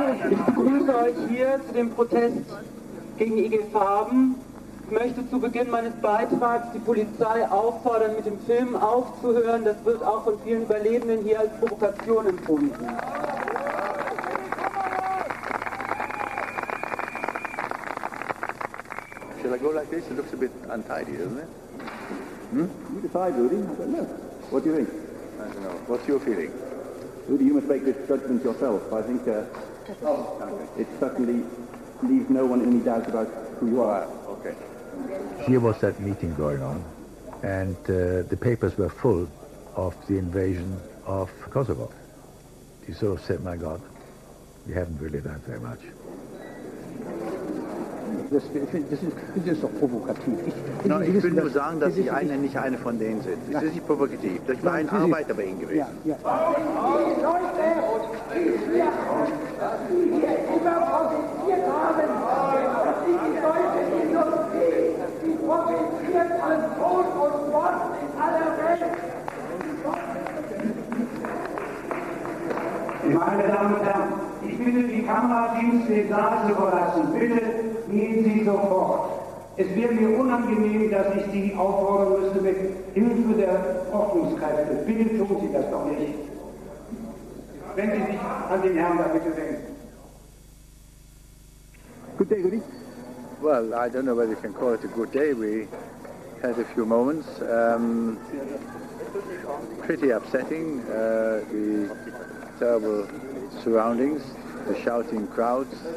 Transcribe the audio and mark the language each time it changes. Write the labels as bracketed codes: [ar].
[de] Ich begrüße euch hier zu dem Protest gegen IG Farben. Ich möchte zu Beginn meines Beitrags die Polizei auffordern, mit dem Filmen aufzuhören. Das wird auch von vielen Überlebenden hier als Provokation empfunden. [en] Shall I go like this? It looks a bit untidy, doesn't it? You decide, Rudy. I don't know. What do you think? I don't know. What's your feeling? Rudy, you must make this judgment yourself. I think it certainly leaves no one in any doubt about who you are. Okay. Here was that meeting going on, and the papers were full of the invasion of Kosovo. You sort of said, my God, We haven't really done very much. [de] Das ist doch provokativ. Ich will nur sagen, dass Sie nicht eine von denen sind. Das ist nicht provokativ. Ich war ein Arbeiter bei Ihnen gewesen. Ja, ja. Meine Damen und Herren, ich bitte die Kamerateams, den Saal zu verlassen. Bitte gehen Sie sofort. Es wäre mir unangenehm, dass ich Sie auffordern müsste mit Hilfe der Ordnungskräfte. Bitte tun Sie das doch nicht. Wenn Sie sich an den Herrn da bitte wenden. [en] Good day, Rudy. Well, I don't know whether you can call it a good day. We had a few moments. Pretty upsetting. The terrible surroundings, the shouting crowds.